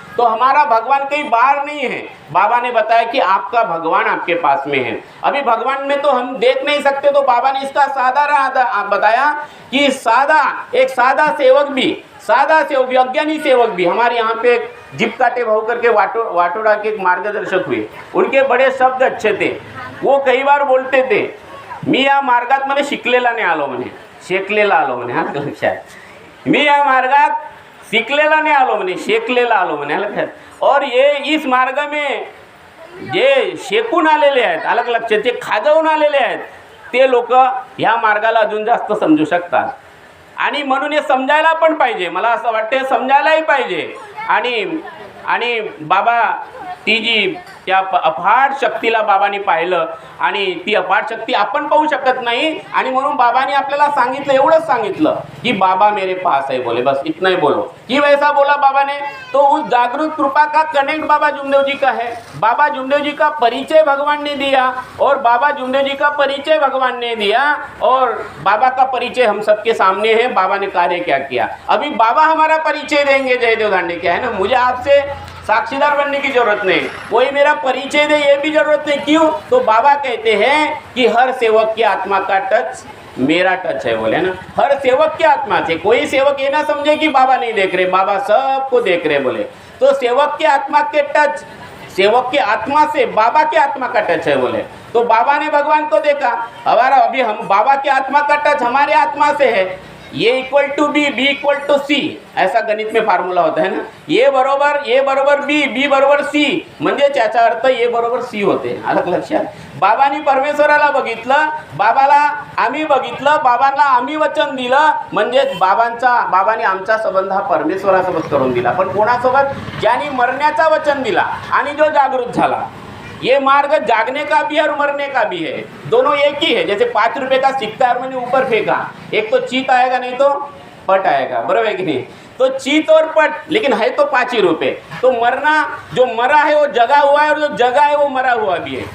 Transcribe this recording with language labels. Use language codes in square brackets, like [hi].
[hi] तो हमारा भगवान कहीं बाहर नहीं है। बाबा ने बताया कि आपका भगवान आपके पास में है। अभी भगवान में तो हम देख नहीं सकते, तो बाबा ने इसका साधारण बताया कि एक सादा सेवक भी, अज्ञानी सेवक भी, हमारे यहाँ पे जिप काटे भाऊ करके वाटोड़ा के एक मार्गदर्शक हुए, उनके बड़े शब्द अच्छे थे। वो कई बार बोलते थे, [mr] मी या मार्गात मैंने शिकलेला नाही आलो म्हणे, शेकलेला आलो म्हणे, हा लक्षात। मी या मार्गात शिकलेला नाही आलो म्हणे, शेकलेला आलो म्हणे, लक्षात। [hi] और ये इस मार्ग में [mr] जे शेकून आलेले आहेत, अलग लक्षात, जे खाजवून आलेले आहेत, ते लोक ह्या मार्गाला अजून जास्त समजू शकतात। आणि म्हणून हे समजायला पण पाहिजे, मला असं वाटतं समजायलाही पाहिजे। आणि बाबा ती जी त्या अफाट शक्तीला बाबांनी पाहिलं, आणि ती अफाट शक्ती आपण पाहू शकत नाही, आणि म्हणून बाबांनी आपल्याला सांगितलं, एवढंच सांगितलं कि [hi] बाबा मेरे पास है, बोले, बस इतना ही बोलो। कि वैसा बोला बाबा ने, तो उस जागृत कृपा का कनेक्ट बाबा जुमदेव जी का है। बाबा जुमदेव जी का परिचय भगवान ने दिया, और बाबा जुमदेव जी का परिचय भगवान ने दिया, और बाबा का परिचय हम सबके सामने है। बाबा ने कार्य क्या किया, अभी बाबा हमारा परिचय देंगे। जयदेव दांडे क्या है ना, मुझे आपसे साक्षीदार बनने की जरूरत नहीं, कोई मेरा परिचय दे ये भी जरूरत नहीं। क्यों? तो बाबा कहते हैं कि हर सेवक की आत्मा का टच मेरा टच है, बोले ना, हर सेवक की आत्मा से। कोई सेवक ये ना समझे कि बाबा नहीं देख रहे, बाबा सबको देख रहे, बोले। तो सेवक के आत्मा के टच, सेवक की आत्मा से बाबा की आत्मा का टच है, बोले। तो बाबा ने भगवान को देखा, हमारा अभी हम बाबा की आत्मा का टच हमारे आत्मा से है। ये equal to be, B equal to सी, ऐसा गणित में फार्मूला होता है ना। [mr] ए बरोबर बी बरोबर सी, म्हणजे त्याचा अर्थ ए बरोबर सी होते, अलग लक्षात। बाबांनी परमेश्वराला बघितलं, बाबाला आम्ही बघितलं, बाबांना आम्ही वचन दिलं, म्हणजे बाबांनी आमचा संबंध हा परमेश्वरासोबत करून दिला। पण कोणासोबत? ज्यांनी मरण्याचा वचन दिला आणि जो जागृत झाला। [hi] ये मार्ग जागने का भी है और मरने का भी है, दोनों एक ही है। जैसे 5 रुपए का सिक्का है, मैंने ऊपर फेंका, एक तो चीत आएगा, नहीं तो पट आएगा, बराबर है कि नहीं। तो चीत और पट, लेकिन है तो 5 ही रुपए। तो मरना, जो मरा है वो जगा हुआ है, और जो जगा है वो मरा हुआ भी है।